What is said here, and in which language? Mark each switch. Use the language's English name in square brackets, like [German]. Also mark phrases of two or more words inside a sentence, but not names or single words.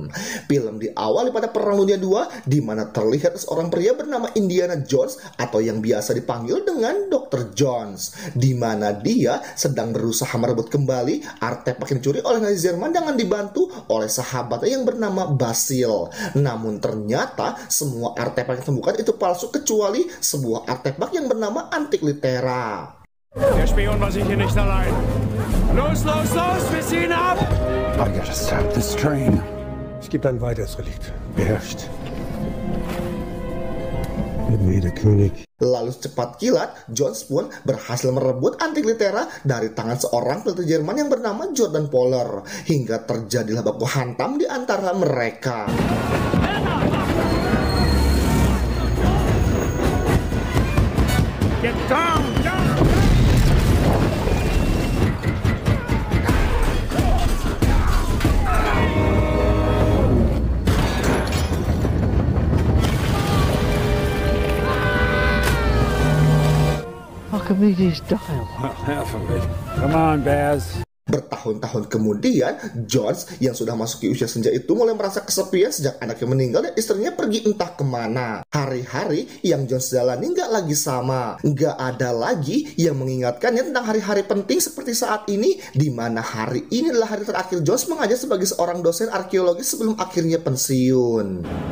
[Indonesian] Film diawali pada Perang Dunia II, di mana terlihat seorang pria bernama Indiana Jones atau yang biasa dipanggil dengan Dr. Jones, di mana dia sedang berusaha merebut kembali artefak yang dicuri oleh Nazi Jerman dengan dibantu oleh sahabatnya yang bernama Basil. Namun ternyata semua artefak yang ditemukan itu palsu kecuali sebuah artefak yang bernama Antikythera. [German] Der Spion war sicher nicht allein. Los, los, los, wir ziehen ab! [English] I gotta stop this train. [German] Es gibt ein weiteres Relikt. Beherrscht. Der König. [Indonesian] Lalu secepat kilat, Jones pun berhasil merebut Antikythera dari tangan seorang peneliti Jerman yang bernama Jordan Poller, hingga terjadilah baku hantam di antara mereka. [English] Get down, down! Archimedes dial. Well, half of it. Come on, Baz. [Indonesian] Bertahun-tahun kemudian, Jones yang sudah masuki usia senja itu mulai merasa kesepian sejak anaknya meninggal dan istrinya pergi entah kemana. Hari-hari yang Jones jalani nggak lagi sama. Nggak ada lagi yang mengingatkannya tentang hari-hari penting seperti saat ini, di mana hari ini adalah hari terakhir Jones mengajar sebagai seorang dosen arkeologi sebelum akhirnya pensiun.